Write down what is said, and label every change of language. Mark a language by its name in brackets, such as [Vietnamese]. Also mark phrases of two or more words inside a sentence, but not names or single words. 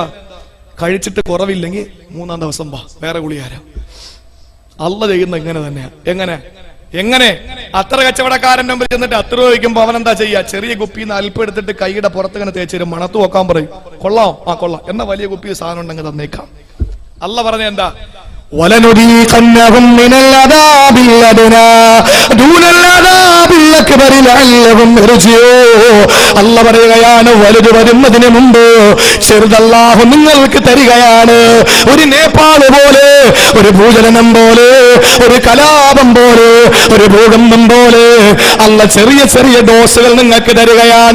[Malayalam] കഴിച്ചിട്ട് കുറവില്ലെങ്കിൽ 3-ാം ദിവസം വാ, വേറെ ഗുളികാരം. അല്ല ചെയ്യുന്ന ഇങ്ങനെ തന്നെയാ. എങ്ങനെ അത്ര കച്ചവടക്കാരൻ്റെ മുമ്പിൽ ചെന്നിട്ട് 10 രൂപ വയ്ക്കുമ്പോ അവൻ എന്താ ചെയ്യാ? ചെറിയ കുപ്പിന്ന് അല്പം എടുത്തിട്ട് കൈയുടെ പുറത്തിങ്ങനെ തേച്ചരും, മണത്ത് നോക്കാൻ പറയും. കൊള്ളാം? ആ കൊള്ളാം. എന്നാ വലിയ കുപ്പി സാധനം ഉണ്ടെങ്കിൽ തന്നേക്കാം. അല്ല പറഞ്ഞ എന്താ? [Arabic] ولنذيقنهم من العذاب الأدنى دون العذاب الأكبر لعلهم يرجعون. [Malayalam] അല്ലാഹു പറയുകയാണ്, വലുത് വരുന്നതിന് മുമ്പ് ചെറുത് അല്ലാഹു നിങ്ങൾക്ക് തരികയാണ്. ഒരു നേപ്പാൾ പോലെ, ഒരു ഭൂചലനം പോലെ, ഒരു കലാപം പോലെ, ഒരു ഭൂകമ്പം പോലെ അല്ല ചെറിയ ചെറിയ ഡോസുകൾ നിങ്ങൾക്ക് തരികയാണ്.